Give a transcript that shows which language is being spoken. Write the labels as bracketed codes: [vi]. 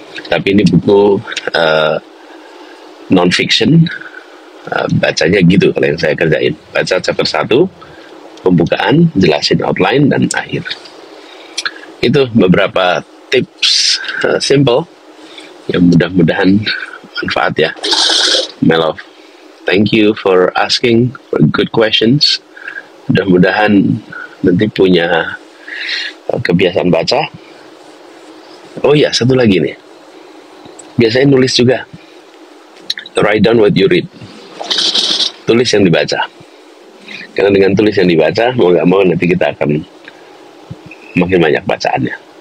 [id] Tapi ini buku non-fiction, bacanya gitu kalau yang saya kerjain. Baca chapter 1, pembukaan, jelasin outline, dan akhir. Itu beberapa tips simple yang mudah-mudahan manfaat ya. [en] My love, thank you for asking for good questions. [id] Mudah-mudahan nanti punya kebiasaan baca. Oh ya, satu lagi nih. Biasanya nulis juga. [en] Write down what you read. [id] Tulis yang dibaca. Karena dengan tulis yang dibaca, mau gak mau nanti kita akan makin banyak bacaannya.